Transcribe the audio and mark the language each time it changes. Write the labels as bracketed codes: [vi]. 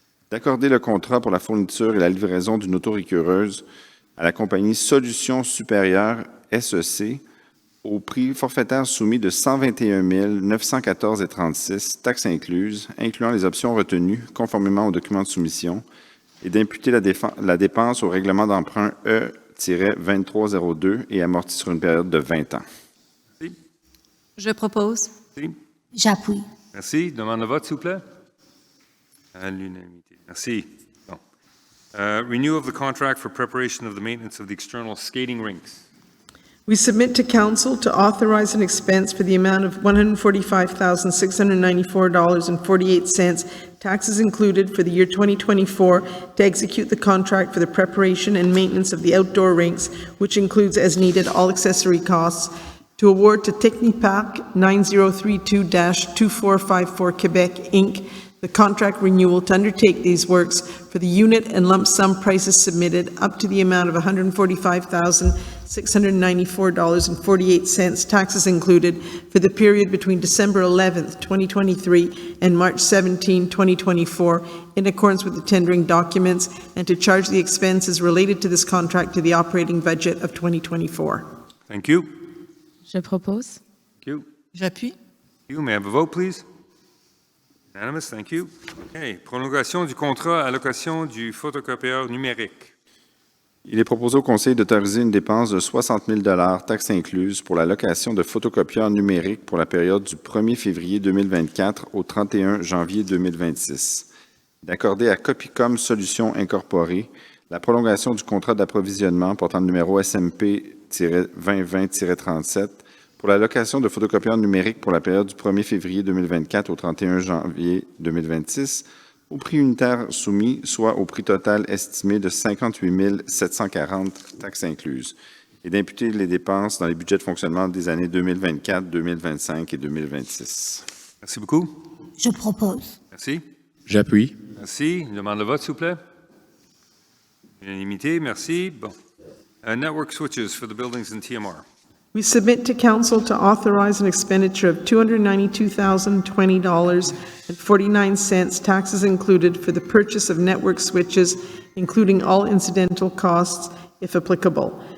[fr] D'accorder le contrat pour la fourniture et la livraison d'une autorécureuse à la compagnie Solutions Supérieures SEC au prix forfaitaire soumis de 121 914,36 taxes incluses, incluant les options retenues conformément aux documents de soumission, et d'imputer la dépense au règlement d'emprunt E-2302 et amorti sur une période de 20 ans. Merci. Je propose. Merci. J'appuie. Merci. Demande de vote, s'il vous plaît. À l'unanimité. Merci. Bon. [en] Renew of the contract for preparation of the maintenance of the external skating rinks. We submit to council to authorize an expense for the amount of $145,694.48, taxes included, for the year 2024 to execute the contract for the preparation and maintenance of the outdoor rinks, which includes as needed all accessory costs, to award to Technipac 9032-2454 Quebec, Inc., the contract renewal to undertake these works for the unit and lump sum prices submitted up to the amount of $145,694.48, taxes included, for the period between December 11th, 2023 and March 17, 2024, in accordance with the tendering documents, and to charge the expenses related to this contract to the operating budget of 2024. Thank you. [fr] Je propose. [en] Thank you. [fr] J'appuie. [en] Thank you. May I have a vote, please? Unanimous, thank you. Okay. [fr] Prolongation du contrat à location du photocopieur numérique. Il est proposé au Conseil d'autoriser une dépense de 60 000 $, taxes incluses, pour la location de photocopieurs numériques pour la période du 1er février 2024 au 31 janvier 2026. D'accorder à Copicom Solutions Incorporée la prolongation du contrat d'approvisionnement portant le numéro SMP-2020-37 pour la location de photocopieurs numériques pour la période du 1er février 2024 au 31 janvier 2026 au prix unitaire soumis, soit au prix total estimé de 58 740 taxes incluses, et d'imputer les dépenses dans les budgets de fonctionnement des années 2024, 2025 et 2026. Merci beaucoup. Je propose. Merci. J'appuie. Merci. Une demande de vote, s'il vous plaît. Unanimité, merci. Bon. [en] Network switches for the buildings in TMR. We submit to council to authorize an expenditure of $292,020.49, taxes included, for the purchase of network switches, including all incidental costs, if applicable.